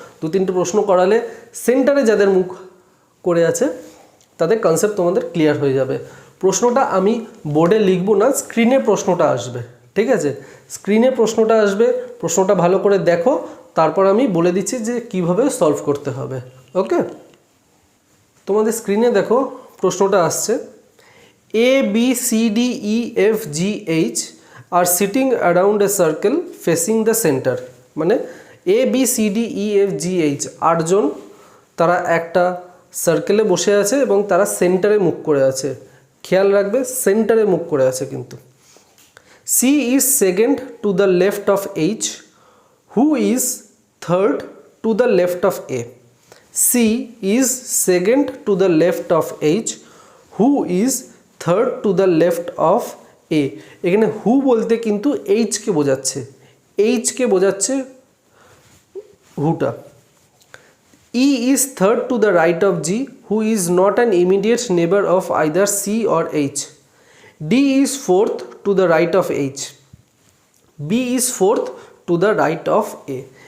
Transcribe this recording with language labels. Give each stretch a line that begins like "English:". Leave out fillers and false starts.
Bangla: 2-3টে প্রশ্ন করালে সেন্টারে যাদের মুখ করে আছে তাদের কনসেপ্ট তোমাদের ক্লিয়ার হয়ে যাবে। প্রশ্নটা আমি বোর্ডে লিখবো না, স্ক্রিনে প্রশ্নটা আসবে, ঠিক আছে। স্ক্রিনে প্রশ্নটা আসবে, প্রশ্নটা ভালো করে দেখো, তারপর আমি বলে দিচ্ছি যে কিভাবে সলভ করতে হবে। ওকে, তোমাদের স্ক্রিনে দেখো প্রশ্নটা আসছে।
English: A B C D E F G H are sitting around a circle facing the center।
Bangla: মানে A B C D E F G H 8 জন তারা একটা সার্কেলে বসে আছে এবং তারা সেন্টারে মুখ করে আছে। খেয়াল রাখবে সেন্টারে মুখ করে আছে কিন্তু।
English: C is second to the left of H, who is third to the left of A। C is second to the left of H, who is
Bangla: third to the left of এ। এখানে হু বলতে কিন্তু HK বোঝাচ্ছে, HK বোঝাচ্ছে হুটা।
English: E is third to the right of G, who is not an immediate neighbour of either C or H. D is fourth to the right of H, B is fourth to the right of A.